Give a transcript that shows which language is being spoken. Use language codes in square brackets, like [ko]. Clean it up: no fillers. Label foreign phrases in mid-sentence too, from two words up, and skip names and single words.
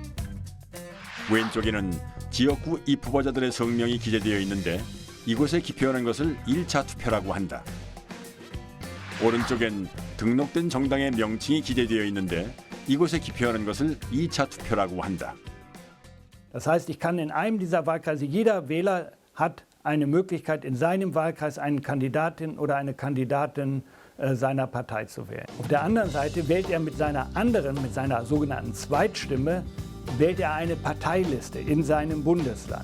[ko] 왼쪽에는 지역구 입후보자들의 성명이 기재되어 있는데 이곳에 기표하는 것을 1차 투표라고 한다. 오른쪽엔 등록된 정당의 명칭이 기재되어 있는데 이곳에 기표하는 것을 2차 투표라고 한다. [de] Das heißt, ich kann in einem dieser Wahlkreise, jeder Wähler hat eine Möglichkeit, in seinem Wahlkreis eine Kandidatin oder eine Kandidatin seiner Partei zu wählen. Auf der anderen Seite wählt er mit seiner sogenannten Zweitstimme, wählt er eine Parteiliste in seinem Bundesland.